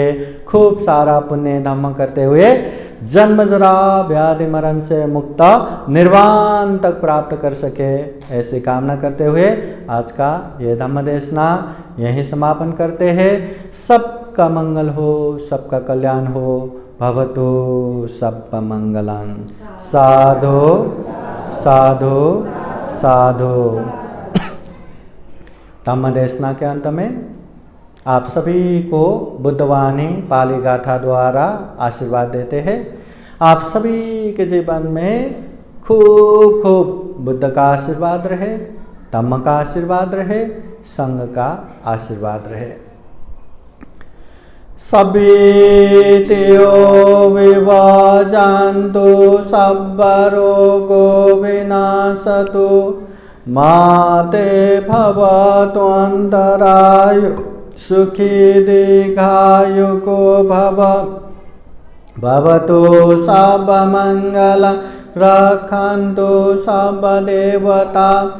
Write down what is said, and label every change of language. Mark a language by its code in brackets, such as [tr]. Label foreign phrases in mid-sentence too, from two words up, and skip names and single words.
[hi] खूब सारा पुण्य धम्म करते हुए जन्म जरा व्याधि मरण से मुक्त निर्वाण तक प्राप्त कर सके, ऐसी कामना करते हुए आज का ये धम्म देशना यहीं समापन करते हैं। सबका मंगल हो, सबका कल्याण हो। [pi] भवतु सब्ब मंगलं। साधु साधु साधु। [hi] धम्म देशना के अंत में आप सभी को बुद्धवाणी पाली गाथा द्वारा आशीर्वाद देते हैं। आप सभी के जीवन में खूब खूब बुद्ध का आशीर्वाद रहे, धम्म का आशीर्वाद रहे, संघ का आशीर्वाद रहे। [pi] सभीतियो विभाजन्तु सब रोगो विनाशतु माते भवतु अन्तरायु सुखी दीर्घायुको भव भवतु सर्वमङ्गलं रक्षन्तु सर्वदेवता